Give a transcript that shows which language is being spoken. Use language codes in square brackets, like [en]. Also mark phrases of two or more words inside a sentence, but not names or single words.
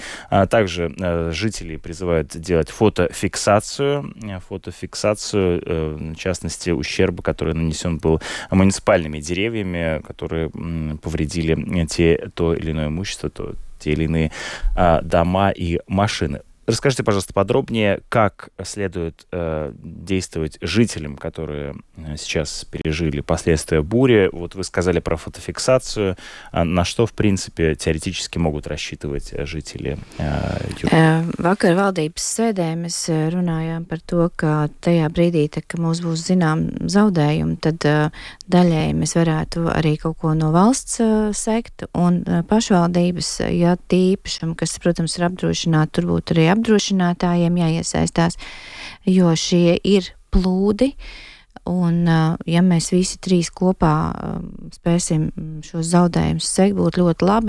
[ru] Также жители призывают делать фотофиксацию, в частности, ущерба, который нанесен был муниципальными деревьями, которые повредили то или иное имущество, те или иные дома и машины. Расскажите, пожалуйста, подробнее, как следует действовать жителям, которые сейчас пережили последствия бури. Вот вы сказали про фотофиксацию. На что, в принципе, теоретически могут рассчитывать жители Jūrmalas? [lv] Vakar valdības sēdē mēs runājām par to, ka tajā brīdī, kad mums būs zinām zaudējumi, tad daļēji mēs varētu arī kaut ko no valsts sekt, un pašvaldības, ja tie īpašumi, kas, protams, ir apdrošināti, tur būtu arī apdrošinātājiem jāiesaistās, jo šie ir plūdi, un ja mēs visi trīs kopā spēsim šos zaudējumus sekt, būtu ļoti labi.